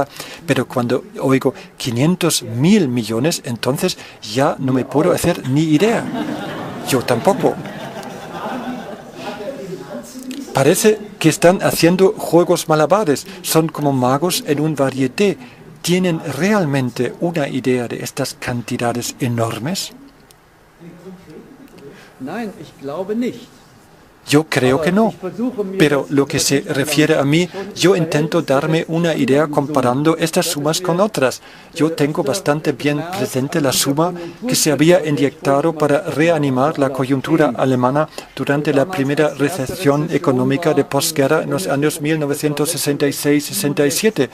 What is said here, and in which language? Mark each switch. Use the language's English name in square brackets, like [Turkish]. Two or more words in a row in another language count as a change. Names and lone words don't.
[Spanish] Pero cuando oigo 500.000 millones, entonces ya no me puedo hacer ni idea. Yo tampoco. Parece que están haciendo juegos malabares, son como magos en un varieté. ¿Tienen realmente una idea de estas cantidades enormes? [German] Nein, ich glaube nicht. [Spanish] Yo creo que no, pero lo que se refiere a mí, yo intento darme una idea comparando estas sumas con otras. Yo tengo bastante bien presente la suma que se había inyectado para reanimar la coyuntura alemana durante la primera recesión económica de posguerra en los años 1966-67.